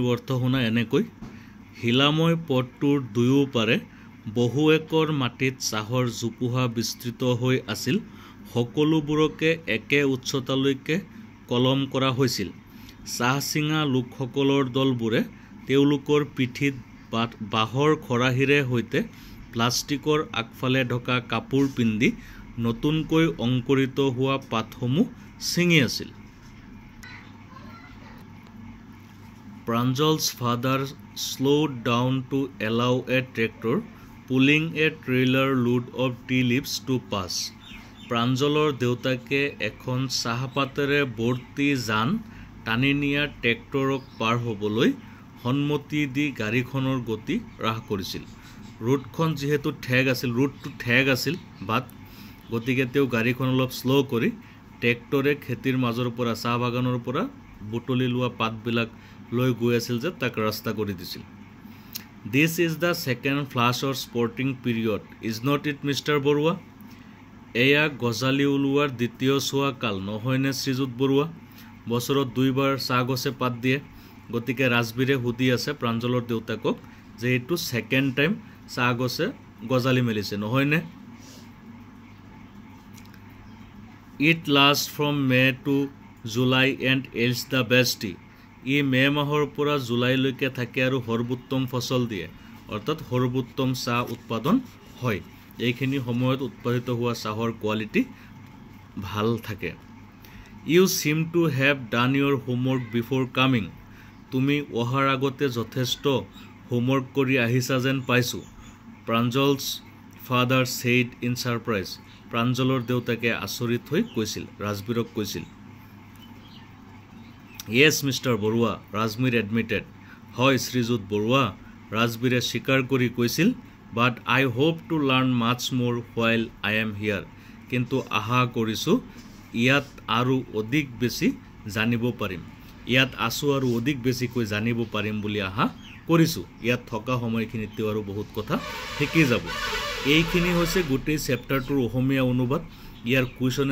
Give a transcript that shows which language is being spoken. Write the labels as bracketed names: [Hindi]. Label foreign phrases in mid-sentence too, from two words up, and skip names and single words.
[Assamese] অৰ্থ শুনা এনেকৈ হিলাময় পথটোৰ দুয়োপাৰে বহু একৰ মাটিত চাহৰ জোপোহা বিস্তৃত হৈ আছিল সকলোবোৰকে একে উচ্চতালৈকে কলম কৰা হৈছিল চাহ চিঙা লোকসকলৰ দলবোৰে তেওঁলোকৰ পিঠিত বাঁহৰ খৰাহীৰে সৈতে প্লাষ্টিকৰ আগফালে ঢকা কাপোৰ পিন্ধি নতুনকৈ অংকুৰিত হোৱা পাতসমূহ ছিঙি আছিল [English] Pranjal's father slowed down to allow a tractor pulling a trailer load of tea leaves to pass. [Assamese] Pranjalor দেউতাকে এখন চাহপাতেৰে ভৰ্তি যান টানি নিয়া ট্ৰেক্টৰক পাৰ হ'বলৈ সন্মতি দি গাড়ীখনৰ গতি হ্ৰাস কৰিছিল ৰোডখন যেহেতু ৰোডটো ঠেক আছিল বাট গতিকে তেওঁ গাড়ীখন অলপ শ্ল' কৰি ট্ৰেক্টৰে খেতিৰ মাজৰ পৰা চাহ বাগানৰ পৰা বুটলি লোৱা পাতবিলাক লৈ গৈ আছিল যে তাক ৰাস্তা কৰি দিছিল [English] This is the second flush or sporting period is not it Mr. [Assamese] বৰুৱা এয়া গজালি ওলোৱাৰ দ্বিতীয় চোৱা কাল নহয়নে শ্ৰীযুত বৰুৱা বছৰত দুইবাৰ চাহ গছে পাত দিয়ে গতিকে ৰাজবীৰে সুধি আছে প্ৰাঞ্জলৰ দেউতাকক যে এইটো [English] second time [Assamese] চাহ গছে গজালি মেলিছে নহয়নে [English] It lasts from May to July and yields the best tea [Assamese] ই মে মাহৰ পৰা জুলাইলৈকে থাকে আৰু সৰ্বোত্তম ফসল দিয়ে অৰ্থাৎ সৰ্বোত্তম চাহ উৎপাদন হয় এইখিনি সময়ত উৎপাদিত হোৱা চাহৰ কোৱালিটি ভাল থাকে [English] You seem to have done your homework before coming [Assamese] তুমি অহাৰ আগতে যথেষ্ট হোমৱৰ্ক কৰি আহিছা যেন পাইছো [English] Pranjal's father said in surprise [Assamese] প্ৰাঞ্জলৰ দেউতাকে আচৰিত হৈ কৈছিল ৰাজবীৰক কৈছিল [English] Yes Mr. [Assamese] বৰুৱা ৰাজবীৰ admitted হয় শ্ৰীযুত বৰুৱা ৰাজবীৰে স্বীকাৰ কৰি কৈছিল [English] but I hope to learn much more while I am here [Assamese] কিন্তু আশা কৰিছো ইয়াত আৰু অধিক বেছি জানিব পাৰিম ইয়াত আছো আৰু অধিক বেছি কৈ জানিব পাৰিম বুলি আশা কৰিছো ইয়াত থকা সময়খিনিতে আৰু বহুত কথা শিকি যাব এইখিনি হৈছে গোটেই চেপ্টাৰটোৰ অসমীয়া অনুবাদ ইয়াৰ কোৱেশ্চন